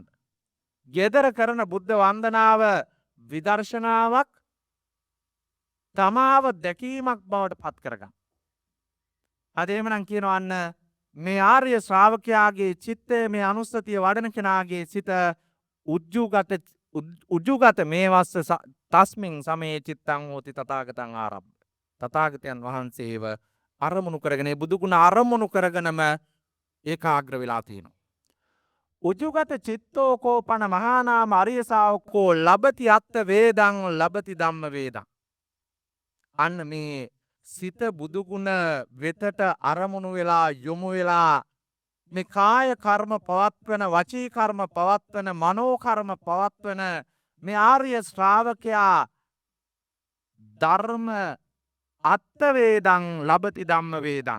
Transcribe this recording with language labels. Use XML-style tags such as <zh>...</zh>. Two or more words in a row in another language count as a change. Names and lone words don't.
<si>ගෙදර කරන බුද්ධ වන්දනාව විදර්ශනාවක් තමාව දැකීමක් බවට පත් කරගන්න. අද එහෙමනම් කියනවා අන්න මේ ආර්ය ශ්‍රාවකයාගේ චිත්තය මේ අනුස්සතිය වඩන කෙනාගේ සිත</si> <pi>උජ්ජුගත මේවස්ස තස්මින් සමේ චිත්තං හෝති තථාගතං ආරබ්බ.</pi> <si>තථාගතයන් වහන්සේව අරමුණු කරගෙන බුදුගුණ අරමුණු කරගෙනම ඒකාග්‍ර වෙලා තියෙනවා.</si> <pi>උජුගත චිත්තෝ කෝපන මහා නාම අරිය ශාවකෝ ලබති අත්ථ වේදං ලබති ධම්ම වේදං.</pi> <si>අන්න මේ සිත බුදුගුණ වෙතට අරමුණු වෙලා යොමු වෙලා මේ කාය කර්ම පවත්වන, වචී කර්ම පවත්වන, මනෝ කර්ම පවත්වන මේ ආර්ය ශ්‍රාවකයා ධර්ම</si> <pi>අත්ථ වේදං ලබති ධම්ම වේදං.</pi>